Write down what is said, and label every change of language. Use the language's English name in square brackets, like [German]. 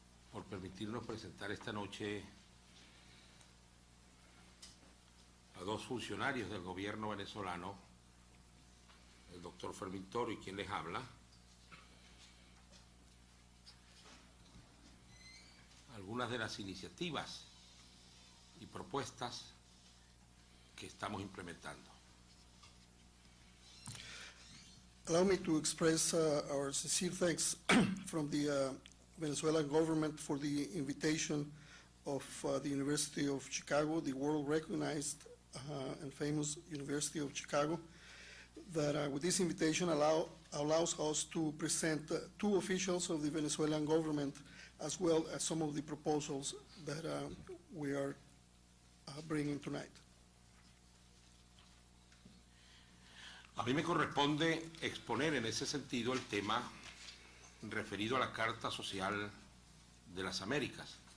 [Spanish] por permitirnos presentar esta noche a dos funcionarios del gobierno venezolano, el doctor Fermín Toro y quien les habla, algunas de las iniciativas y propuestas que estamos implementando. [English] Allow me to express our sincere thanks from the Venezuelan government for the invitation of the University of Chicago, the world-recognized and famous University of Chicago, that with this invitation allows us to present two officials of the Venezuelan government, as well as some of the proposals that we are bringing tonight. [Spanish] A mí me corresponde exponer en ese sentido el tema referido a la Carta Social de las Américas.